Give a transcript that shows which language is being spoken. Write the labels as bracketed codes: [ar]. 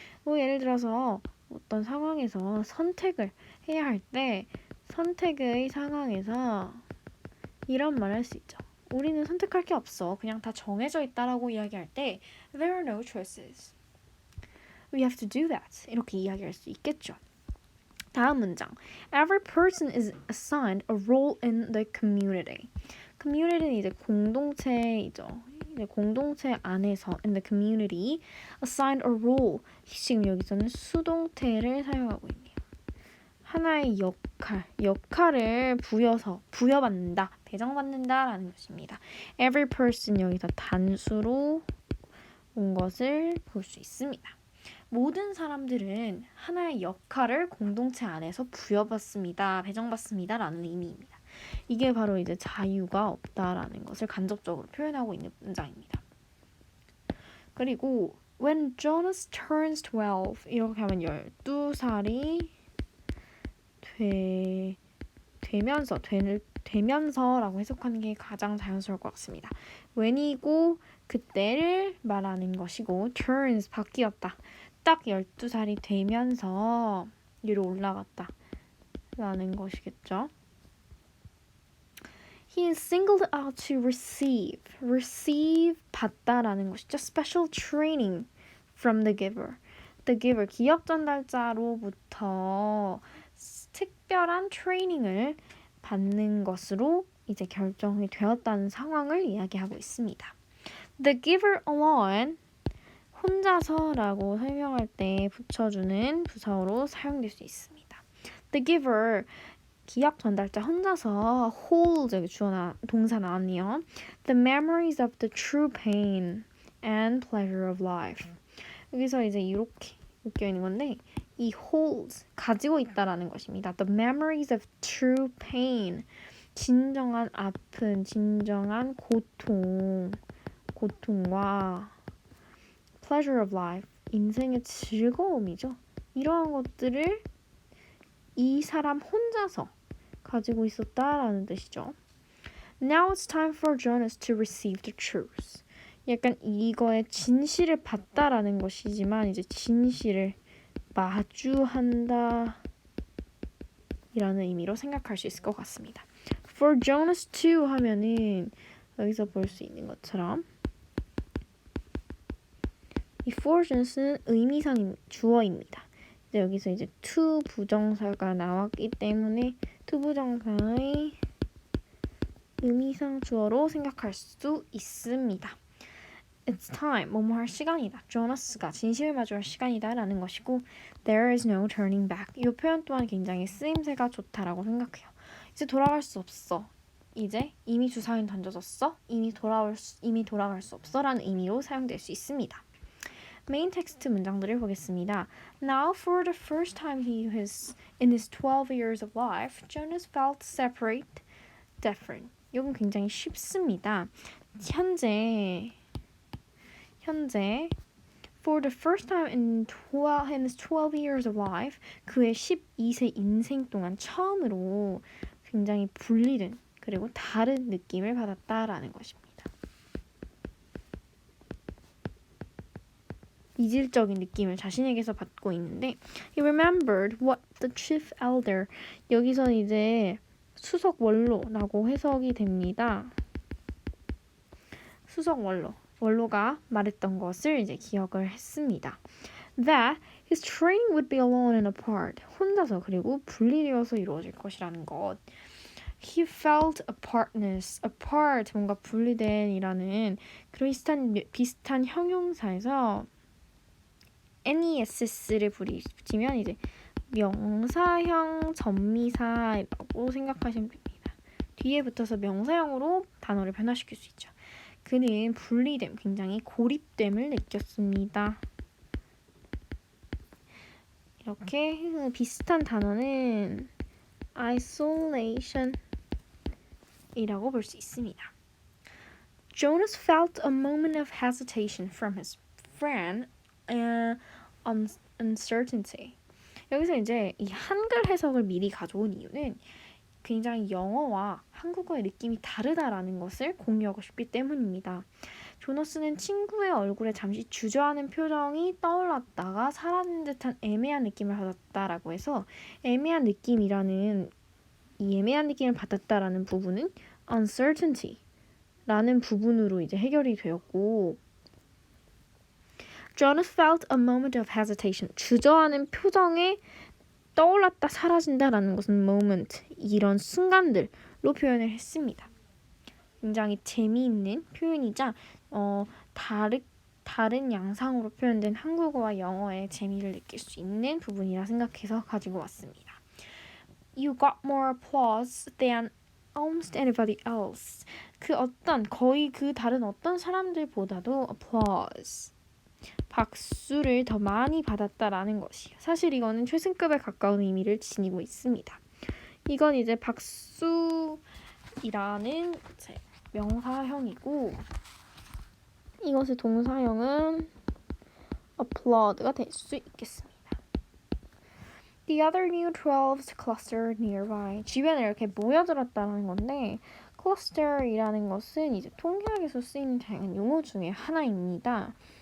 [ko] 예를 들어서 어떤 상황에서 선택을 해야 할 때 선택의 상황에서 이런 말을 할 수 있죠. 우리는 선택할 게 없어. 그냥 다 정해져 있다라고 이야기할 때 [en] There are no choices. We have to do that. [ko] 이렇게 이야기할 수 있겠죠. 다음 문장. [en] Every person is assigned a role in the community. [ko] community는 이제 공동체이죠. 이제 공동체 안에서 [en] in the community assigned a role. [ko] 지금 여기서는 수동태를 사용하고 있네요. 하나의 역할을 부여받는다, 배정받는다라는 것입니다. [en] Every person [ko] 여기서 단수로 온 것을 볼 수 있습니다. 모든 사람들은 하나의 역할을 공동체 안에서 부여받습니다, 배정받습니다라는 의미입니다. 이게 바로 이제 자유가 없다라는 것을 간접적으로 표현하고 있는 문장입니다. 그리고 [en] When Jonas turns 12 [ko] 이렇게 하면 12살이 되면서라고 해석하는 게 가장 자연스러울 것 같습니다. when이고 그때를 말하는 것이고 turns 바뀌었다. 딱 12살이 되면서 위로 올라갔다 라는 것이겠죠. [en] He is singled out to receive [ko] 받다라는 것이죠. [en] Special training from the giver. [ko] The giver 기억 전달자로부터 특별한 트레이닝을 받는 것으로 이제 결정이 되었다는 상황을 이야기하고 있습니다. [en] The giver alone [ko] 혼자서라고 설명할 때 붙여주는 부사어로 사용될 수 있습니다. The giver 기억 전달자 혼자서 hold 여기 동사 나왔네요. [en] The memories of the true pain and pleasure of life. [ko] 여기서 이제 이렇게 묶여 있는 건데 이 hold 가지고 있다라는 것입니다. [en] The memories of true pain [ko] 진정한 아픔, 진정한 고통과 [en] pleasure of life [ko] 인생의 즐거움이죠. 이러한 것들을 이 사람 혼자서 가지고 있었다라는 뜻이죠. [en] Now it's time for Jonas to receive the truth. [ko] 약간 이거의 진실을 받다라는 것이지만 이제 진실을 마주한다 이라는 의미로 생각할 수 있을 것 같습니다. [en] For Jonas to [ko] 하면은 여기서 볼 수 있는 것처럼 이 for Jonas는 의미상 주어입니다. 여기서 이제 to 부정사가 나왔기 때문에 to 부정사의 의미상 주어로 생각할 수 있습니다. [en] It's time, [ko] 뭐뭐 할 시간이다. 조나스가 진실을 마주할 시간이다 라는 것이고 [en] There is no turning back. [ko] 이 표현 또한 굉장히 쓰임새가 좋다라고 생각해요. 이제 돌아갈 수 없어. 이제 이미 주사위는 던져졌어. 이미 돌아갈 수 없어 라는 의미로 사용될 수 있습니다. 메인 텍스트 문장들을 보겠습니다. [en] Now for the first time in his 12 years of life, Jonas felt separate, different. [ko] 이건 굉장히 쉽습니다. 현재 [en] for the first time in his 12 years of life, [ko] 그의 12세 인생 동안 처음으로 굉장히 분리된 그리고 다른 느낌을 받았다라는 것입니다. 이질적인 느낌을 자신에게서 받고 있는데 [en] He remembered what the chief elder [ko] 여기서 이제 수석 원로라고 해석이 됩니다. 수석 원로가 말했던 것을 이제 기억을 했습니다. [en] That his training would be alone and apart. [ko] 혼자서 그리고 분리되어서 이루어질 것이라는 것. [en] He felt apartness. [ko] apart 뭔가 분리된이라는 그런 비슷한 형용사에서 NESS를 붙이면 이제 명사형 전미사라고 생각하시면 됩니다. 뒤에 붙어서 명사형으로 단어를 변화시킬 수 있죠. 그는 분리됨, 굉장히 고립됨을 느꼈습니다. 이렇게 비슷한 단어는 isolation 이라고 볼 수 있습니다. [en] Jonas felt a moment of hesitation from his friend and uncertainty. [ko] 여기서 이제 이 한글 해석을 미리 가져온 이유는 굉장히 영어와 한국어의 느낌이 다르다라는 것을 공유하고 싶기 때문입니다. 조너스는 친구의 얼굴에 잠시 주저하는 표정이 떠올랐다가 사라진 듯한 애매한 느낌을 받았다라고 해서 애매한 느낌을 받았다라는 부분은 uncertainty라는 부분으로 이제 해결이 되었고 [en] Jonas felt a moment of hesitation. [ko] 주저하는 표정에 떠올랐다 사라진다라는 것은 moment, 이런 순간들로 표현을 했습니다. 굉장히 재미있는 표현이자 다른 양상으로 표현된 한국어와 영어의 재미를 느낄 수 있는 부분이라 생각해서 가지고 왔습니다. [en] You got more applause than almost anybody else. [ko] 거의 그 다른 어떤 사람들보다도 applause. 박수를 더 많이 받았다라는 것이에요. 사실 이거는 최승급에 가까운 의미를 지니고 있습니다. 이건 이제 박수이라는 명사형이고 이것의 동사형은 applaud가 될 수 있겠습니다. [en] The other new 12s clustered nearby. [ko] 주변에 이렇게 모여들었다는 건데 cluster이라는 것은 이제 통계학에서 쓰이는 다양한 용어 중에 하나입니다.